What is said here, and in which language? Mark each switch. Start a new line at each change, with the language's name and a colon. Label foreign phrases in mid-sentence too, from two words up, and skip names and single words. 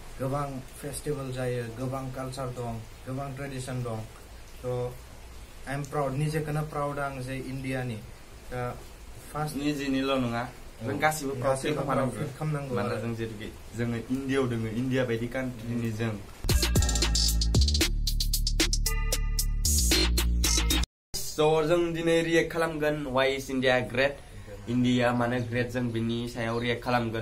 Bodo: गोबां फेस्टिवल जायो, गोबां कालचार दं, गोबां ट्रेडिशन दं।
English: to I am proud,
Bodo: निजेखौनो प्राउड आं जे इंडियानि फार्स्ट निजेनिल' नङा, जों गासिबो
English: proud feel
Bodo: खालामनांगौ। मानोना जों जेरै जोङो इन्डियायाव दोङो, इन्डिया बायदि कान्ट्रिनि जों। स' जों दिनै रिएक्ट खालामगोन
English: why is India great,
Bodo: इन्डिया मानो ग्रेट, जों बिनि सायाव रिएक्ट खालामगोन।